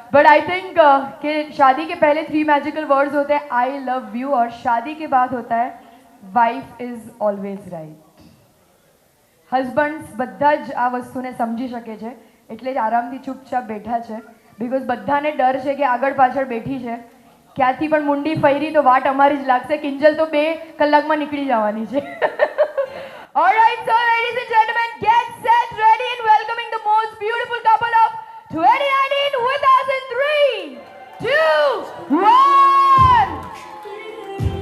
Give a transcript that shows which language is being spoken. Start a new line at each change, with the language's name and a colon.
English: But I think
Hindi: कि शादी के पहले 3 मैजिकल वर्ड्स होते हैं
English: I love you
Hindi: और शादी के बाद होता है
English: Wife is always right.
Gujarati: હસબન્ડ્સ બધા જ આ વસ્તુને સમજી શકે છે એટલે જ આરામથી ચૂપચાપ બેઠા છે બિકોઝ બધાને ડર છે કે આગળ પાછળ બેઠી છે, ક્યાંથી પણ મુંડી ફેરી તો વાટ અમારી જ લાગશે. કિંજલ તો 2 કલાકમાં નીકળી જવાની છે.
English: Alright, so ladies and gentlemen, get set, ready and welcoming the most beautiful couple of 2019 with us in 3, 2, 1.